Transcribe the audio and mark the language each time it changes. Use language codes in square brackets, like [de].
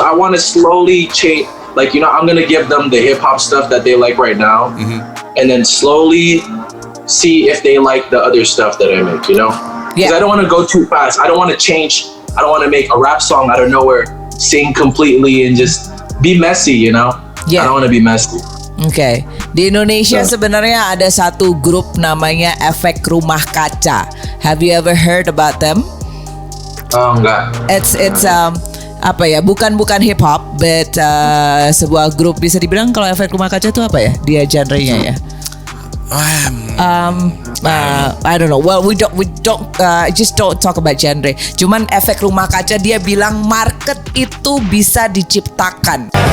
[en] So I want to slowly change. Like, you know, I'm going to give them the hip hop stuff that they like right now. And then slowly see if they like the other stuff that I make, you know? Because I don't want to go too fast. I don't want to change. I don't want to make a rap song out of nowhere, sing completely and just be messy, you know? I don't want to be messy. Okay. [id] Di Indonesia sebenarnya ada satu grup namanya Efek Rumah Kaca. [en] Have you ever heard about them? [id] Oh, enggak. [en] It's [id] apa ya? Bukan hip hop, but sebuah grup, bisa dibilang kalau Efek Rumah Kaca itu apa ya? Dia genrenya ya. [en] I don't know. Well, we don't just don't talk about genre. [id] Cuman Efek Rumah Kaca dia bilang market itu bisa diciptakan.